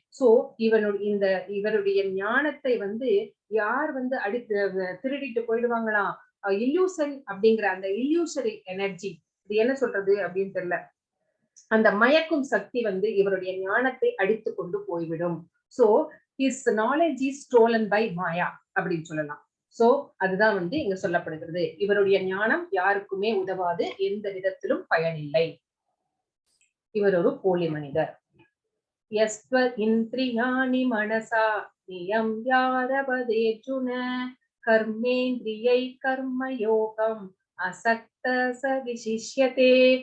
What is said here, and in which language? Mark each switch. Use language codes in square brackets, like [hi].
[ta] So இவருடைய ஞானத்தை வந்து யார் வந்து திருடிட்டு போயிடுவாங்களாம்? இல்லூசன் அப்படிங்கிற அந்த இல்லூசரி எனர்ஜி, இது என்ன சொல்றது அப்படின்னு தெரியல, அந்த மயக்கும் சக்தி வந்து இவருடைய ஞானத்தை அடித்து கொண்டு போய்விடும். [en] so his knowledge is stolen by Maya [ta] அப்படின்னு சொல்லலாம். சோ அதுதான் வந்து இங்க சொல்லப்படுகிறது. இவருடைய ஞானம் யாருக்குமே உதவாது, எந்த விதத்திலும் பயனில்லை. இவர் ஒரு போலி மனிதர். [sa] யஸ்வ இந்திரியாணி மனசா நியம் யாரபதேர்ஜுன கர்மேந்திரியை கர்மயோகம் அசக்த ச விசிஷ்யதே.